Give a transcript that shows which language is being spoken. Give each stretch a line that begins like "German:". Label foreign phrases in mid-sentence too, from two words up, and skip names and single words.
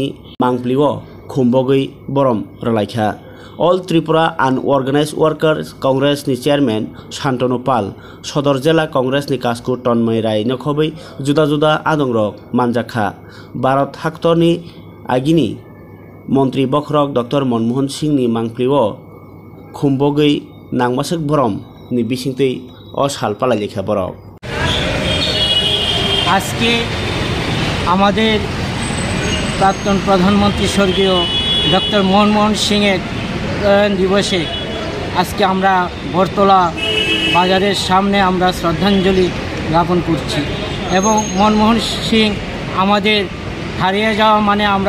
Kok Borok: मांप्लिव खुम्बगै बरम रलायखा अल त्रिपुरा आनअर्गानाइज्ड वर्कर्स कांग्रेसनि चेयरमैन शान्तनु पाल सदर जिला कांग्रेसनि कास्कु तन्मय राय नखबै जुदा जुदा आदंरक मानजाखा भारत हादरनि आगिनि मंत्री बख्रक डॉक्टर मनमोहन सिंहनि मांप्लिव खुम्बगै नांमासक बरम नि बिसिंतै असाल पालाई लेखा बरक
Bangla: আজকে আমাদের প্রাক্তন প্রধানমন্ত্রী স্বর্গীয় ডক্টর মনমোহন সিংয়ের প্রয়াণ দিবসে আজকে আমরা বটতলা বাজারের সামনে আমরা শ্রদ্ধাঞ্জলি জ্ঞাপন করছি এবং মনমোহন সিং আমাদের হারিয়ে যাওয়া মানে আমরা